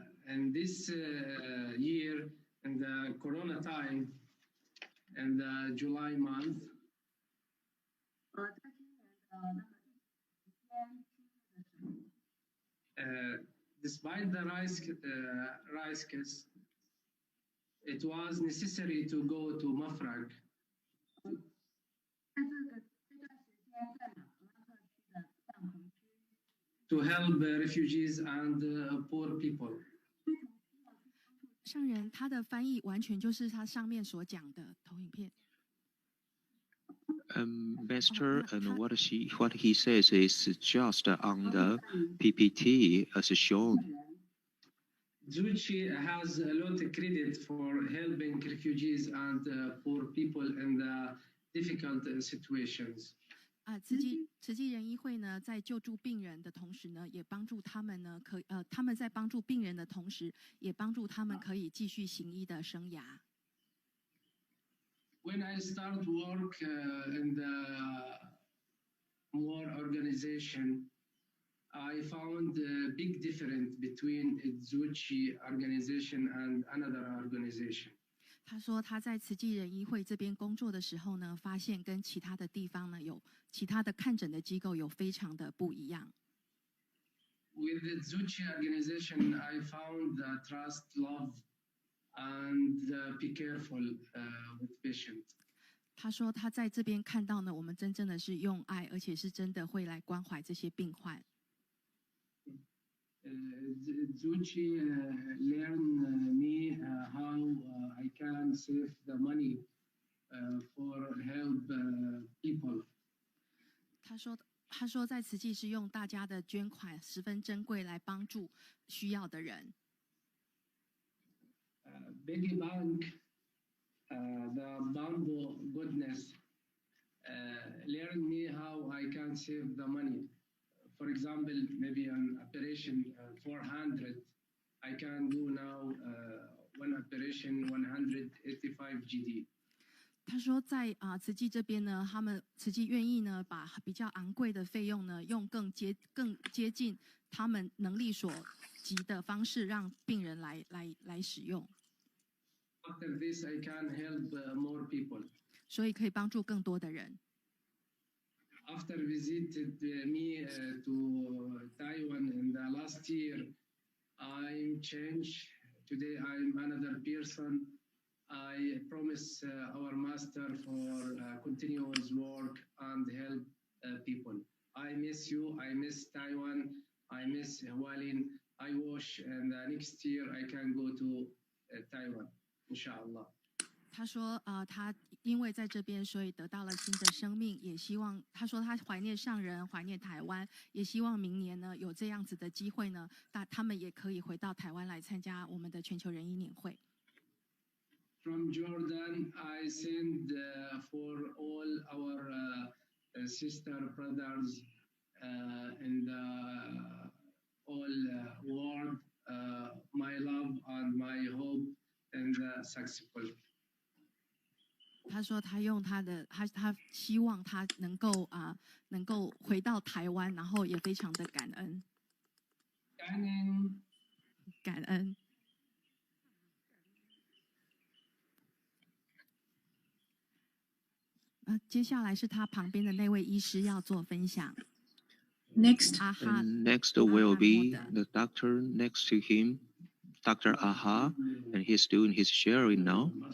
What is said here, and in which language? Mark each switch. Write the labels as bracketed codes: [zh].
[en] And this year, in the Corona time, in the July month, despite the risks, it was necessary to go to Mafraq. To help refugees and poor people. [zh] 上人他的翻译完全就是他上面所讲的投影片。 [en] Master, and what he says is just on the PPT as shown. Tzu Chi has a lot of credit for helping refugees and poor people in the difficult situations. [zh] 慈济人医会呢，在救助病人的同时呢，也帮助他们呢，他们在帮助病人的同时，也帮助他们可以继续行医的生涯。 [en] When I start work in the more organization, I found a big difference between Tzu Chi organization and another organization. [zh] 他说他在慈济人医会这边工作的时候呢，发现跟其他的地方呢，有其他的看诊的机构有非常的不一样。 [en] With the Tzu Chi organization, I found the trust, love, and be careful with patients. [zh] 他说他在这边看到呢，我们真正的是用爱，而且是真的会来关怀这些病患。 [en] Tzu Chi learned me how I can save the money for help people. [zh] 他说在慈济是用大家的捐款十分珍贵来帮助需要的人。 [en] Big Bank, the Bamboo Goodness, learned me how I can save the money. For example, maybe an operation 400, I can do now one operation 185 GD. [zh] 他说在慈济这边呢，他们慈济愿意呢，把比较昂贵的费用呢，用更接近他们能力所及的方式，让病人来使用。 [en] After this, I can help more people. [zh] 所以可以帮助更多的人。 [en] After visited me to Taiwan in the last year, I changed today I'm another person. I promise our master for continuous work and help people. I miss you. I miss Taiwan. I miss Hualien. I wish and next year I can go to Taiwan, inshallah. [zh] 他说，他因为在这边，所以得到了新的生命，也希望他说他怀念上人，怀念台湾，也希望明年呢有这样子的机会呢，他们也可以回到台湾来参加我们的全球人医年会。 [en] From Jordan, I send for all our sister brothers in the all world my love and my hope and successful. [zh] 他说他用他的他希望他能够回到台湾，然后也非常的感恩。感恩。接下来是他旁边的那位医师要做分享。 [en] Next will be the doctor next to him, Dr. Aha, and he's doing his sharing now.